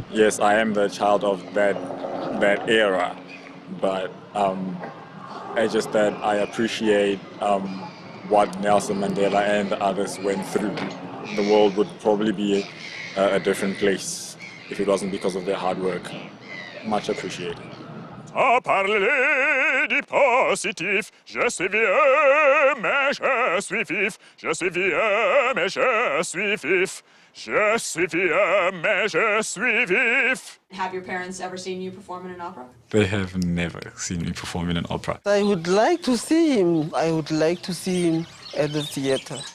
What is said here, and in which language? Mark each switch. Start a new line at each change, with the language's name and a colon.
English: Yes, I am the child of that era, but it's just that I appreciate what Nelson Mandela and the others went through. The world would probably be a different place if it wasn't because of their hard work. Much appreciated.
French: À parler du positif, je suis vieux, mais je suis vif. Je suis vieux, mais je suis vif. Je suis vieux, mais je suis vif.
English: Have your parents ever seen you perform in an opera? They have never seen me perform in an opera. I would like to see him. I would like to see him at the theater.